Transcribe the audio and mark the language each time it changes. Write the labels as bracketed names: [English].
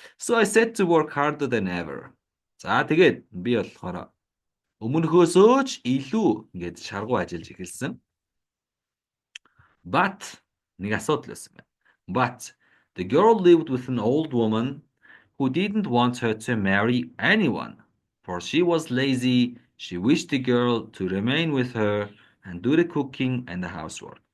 [English] So I set to work harder than ever. [Mongolian] За тэгээд би болохоор өмнөхөөсөө ч илүү ингээд шаргуу ажиллаж эхэлсэн. But нэг асуудал байсан байна. [English] But the girl lived with an old woman who didn't want her to marry anyone. For she was lazy, she wished the girl to remain with her and do the cooking and the housework.